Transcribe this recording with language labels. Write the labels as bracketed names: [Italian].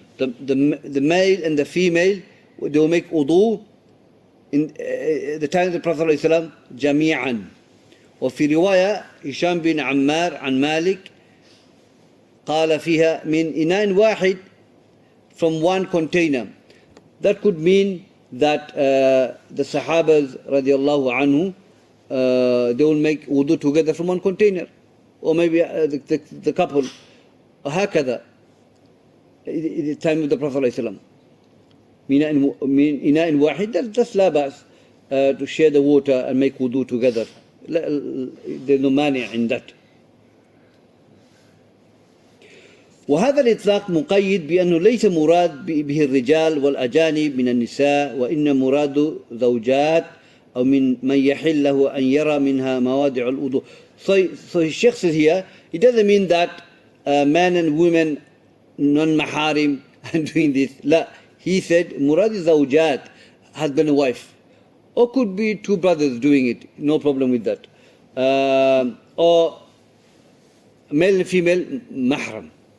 [English] The male and the female, they will make wudu in the time of the Prophet ﷺ [Arabic] جميعا. وفي رواية هشام بن عمار عن مالك قال فيها من إناء واحد, [English] from one container. That could mean that the Sahabas radiallahu anhu, they will make wudu together from one container, or maybe the couple, [Arabic] هكذا [English] in the time of the Prophet ﷺ. [Arabic] من إناء واحد, [English] that's [Arabic] لا بأس [English] to share the water and make wudu together. There's no مانع in that. [Arabic] وهذا الإطلاق مقيد بأنه ليس مراد به الرجال والأجانب من النساء، وإن مراد زوجات أو من يحل له أن يرى منها مواضع الوضوء. [English] So Sheikh says here, it doesn't mean that men and women non-maharim are doing this. [Arabic] لا, [English] he said [Arabic] مراد زوجات, [English] husband and wife, or could be two brothers doing it, no problem with that, or male and female mahram.